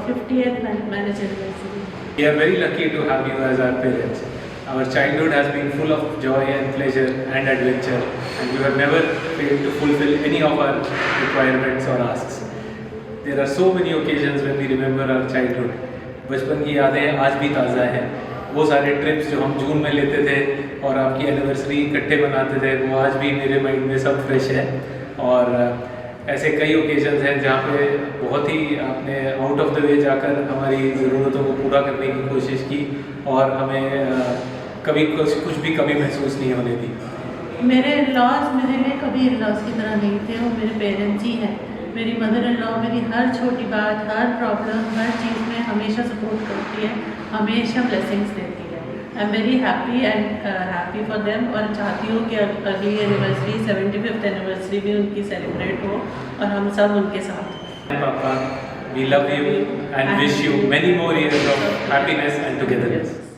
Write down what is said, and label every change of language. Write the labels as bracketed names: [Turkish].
[English] 50th marriage anniversary. We are very lucky to have you as our parents. Our childhood has been full of joy and pleasure and adventure, and you have never failed to fulfill any of our requirements or asks. There are so many occasions when we remember our childhood. [Hindi] बचपन की यादें आज भी ताज़ा हैं। वो सारे trips जो हम जून में लेते थे और आपकी एनिवर्सरी इकट्ठे मनाते थे, वो आज भी मेरे माइंड में सब फ्रेश है। और ऐसे कई ओकेजन्स हैं जहाँ पे बहुत ही आपने आउट ऑफ द वे जाकर हमारी ज़रूरतों को पूरा करने की कोशिश की और हमें कभी कुछ भी कमी महसूस नहीं होने दी। मेरे लॉज मेरे लिए कभी लॉज की तरह नहीं थे, वो मेरे पेरेंट्स ही हैं। मेरी मदर इन लॉ मेरी हर छोटी बात, हर प्रॉब्लम, हर चीज़ में हमेशा सपोर्ट करती है, हमेशा ब्लेसिंग्स देती है। [English] I am very happy and happy for them, [Hindi] और चाहती हूँ कि अगली एनिवर्सरी 75th एनिवर्सरी भी उनकी सेलिब्रेट हो और हम सब उनके साथ। [English] पापा, we love you and wish you many more years of happiness and togetherness.